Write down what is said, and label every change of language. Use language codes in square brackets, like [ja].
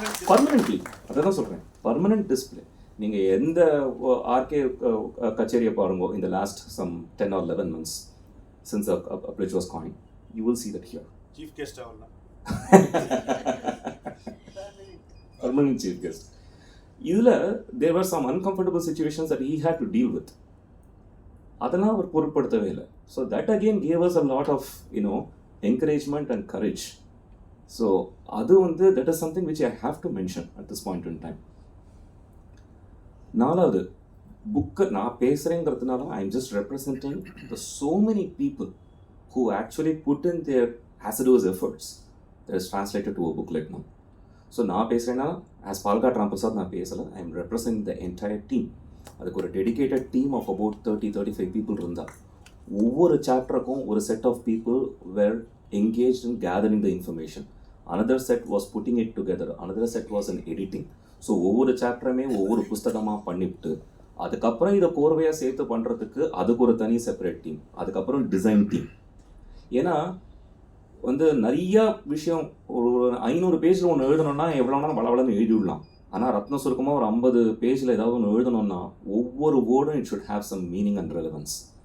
[ta] Permanently அதை தான் சொல்கிறேன், பர்மனெண்ட் டிஸ்பிளே. நீங்கள் எந்த ஆர்கே கச்சேரியை பாருங்கோ இந்த [en] Last some 10 or 11 months since a pledge was coined, you will see that here. Chief guest ஆகலாம். Permanent chief guest. இதில் there were some uncomfortable situations that he had to deal with. [ta] அதெல்லாம் அவர் பொருட்படுத்தவே இல்லை. [en] So that again gave us a lot of encouragement and courage. So [ta] அது வந்து [en] that is something which I have to mention at this point in time. [ta] நாலாவது புக்கை நான் பேசுகிறேங்கிறதுனால [en] I am just representing the so many people who actually put in their hazardous efforts that is translated to a booklet now. So [ta] நான் பேசுகிறேன்னா [en] as Palghat Ramprasad [ta] நான் பேசலை, [en] I am represent the entire team. [ta] அதுக்கு ஒரு [en] dedicated team of about 30-35 people [ta] இருந்தால் ஒவ்வொரு சாப்டருக்கும் ஒரு [en] Set of people were engaged in gathering the information. Another set was putting it together. Another set was in editing. [ta] So ஒவ்வொரு சாப்டருமே ஒவ்வொரு புஸ்தகமாக பண்ணிவிட்டு அதுக்கப்புறம் இதை கோர்வையாக சேர்த்து பண்ணுறதுக்கு அதுக்கு ஒரு தனி செப்பரேட் டீம், அதுக்கப்புறம் டிசைன் டீம். ஏன்னா வந்து நிறையா விஷயம் ஒரு 500 பேஜில் ஒன்று எழுதணும்னா எவ்வளோனா வளவளன்னு எழுதிவிடலாம். ஆனால் ரத்ன சுருக்கமாக ஒரு 50 பேஜில் ஏதாவது ஒன்று எழுதணும்னா ஒவ்வொரு வேர்டும் [en] It should have some meaning and relevance.